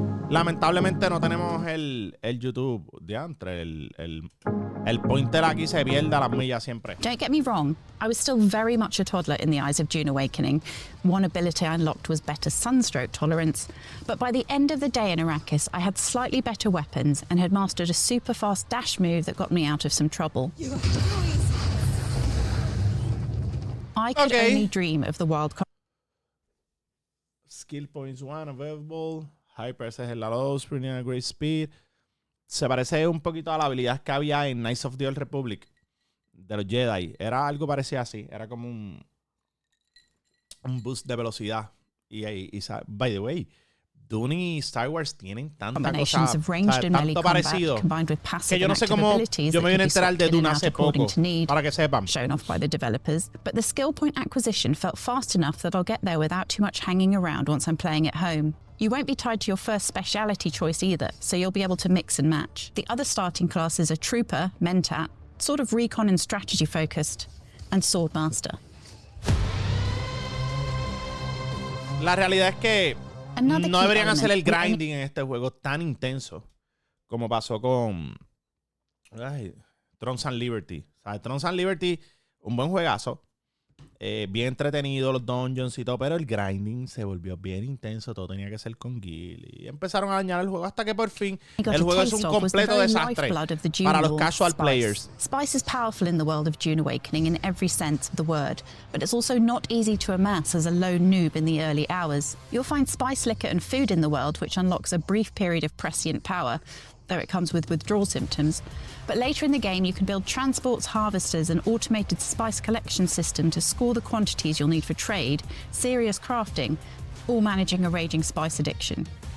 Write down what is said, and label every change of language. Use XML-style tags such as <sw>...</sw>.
<es>Lamentablemente no tenemos el YouTube. Diantre, el pointer aquí se pierde a las millas siempre.</es> <en>Don't get me wrong, I was still very much a toddler in the eyes of Dune Awakening. One ability I unlocked was better sunstroke tolerance. But by the end of the day in Arrakis, I had slightly better weapons and had mastered a super fast dash move that got me out of some trouble. I could only dream of the wild. Skill points 1 available. Hyper es el low, sprinting at great speed.</en> <es>Se parece un poquito a la habilidad que había en Knights of the Old Republic de los Jedi. Era algo parecido así. Era como un boost de velocidad. Y</es> <en>by the way,</en> <es>Dune y Star Wars tienen tanta cosa, tanto parecido, que yo no sé cómo yo me vine a enterar de Dune hace poco, para que sepan.</es> <en>Shown off by the developers, but the skill point acquisition felt fast enough that I'll get there without too much hanging around once I'm playing at home. You won't be tied to your first speciality choice either, so you'll be able to mix and match. The other starting classes are Trooper, Mentat, sort of recon and strategy focused, and Swordmaster.</en> <es>La realidad es que no deberían hacer el grinding en este juego tan intenso como pasó con Thrones and Liberty. ¿Sabes? Thrones and Liberty, un buen juegazo. Bien entretenido los dungeons y todo, pero el grinding se volvió bien intenso. Todo tenía que ser con guild. Y empezaron a dañar el juego hasta que por fin el juego es un completo desastre para los casual players.</es> <en>Spice is powerful in the world of Dune Awakening in every sense of the word, but it's also not easy to amass as a lone noob in the early hours. You'll find spice, liquor, and food in the world, which unlocks a brief period of prescient power, though it comes with withdrawal symptoms. But later in the game, you can build transports, harvesters, and automated spice collection system to score the quantities you'll need for trade, serious crafting, all managing a raging spice addiction.</en>